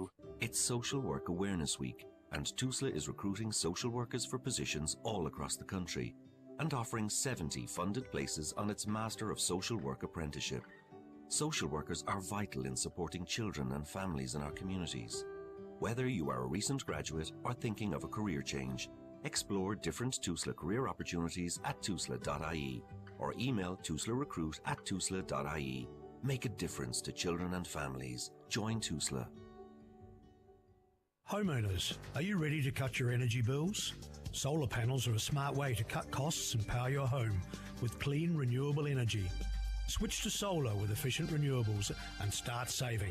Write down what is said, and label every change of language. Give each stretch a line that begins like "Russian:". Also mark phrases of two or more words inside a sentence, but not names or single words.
English: It's Social Work Awareness Week, and TUSLA is recruiting social workers for positions all across the country and offering 70 funded places on its Master of Social Work apprenticeship. Social workers are vital in supporting children and families in our communities. Whether you are a recent graduate or thinking of a career change, explore different TUSLA career opportunities at tusla.ie or email tuslarecruit@tusla.ie. Make a difference to children and families. Join TUSLA. Homeowners, are you ready to cut your energy bills? Solar panels are a smart way to cut costs and power your home with clean, renewable energy. Switch to solar with efficient renewables and start saving.